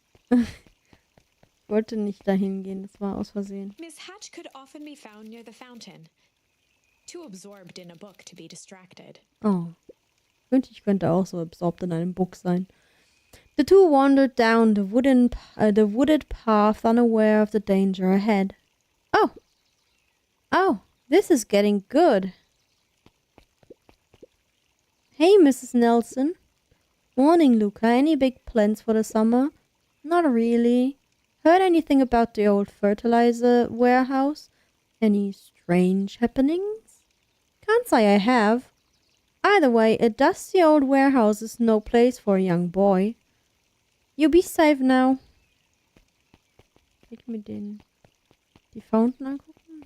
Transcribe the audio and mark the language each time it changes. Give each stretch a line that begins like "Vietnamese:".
German: Ich wollte nicht dahin gehen, das war aus Versehen.
English: Miss Hatch could often be found near the fountain, too absorbed in a book to be distracted. Oh.
German: Ich könnte auch so absorbed in einem Buch sein.
English: The two wandered down the wooded path, unaware of the danger ahead. Oh, this is getting good. Hey, Mrs. Nelson. Morning, Luca. Any big plans for the summer? Not really. Heard anything about the old fertilizer warehouse? Any strange happenings? Can't say I have. Either way, a dusty old warehouse is no place for a young boy. You be safe now.
German: Kann ich mir die Fountain angucken?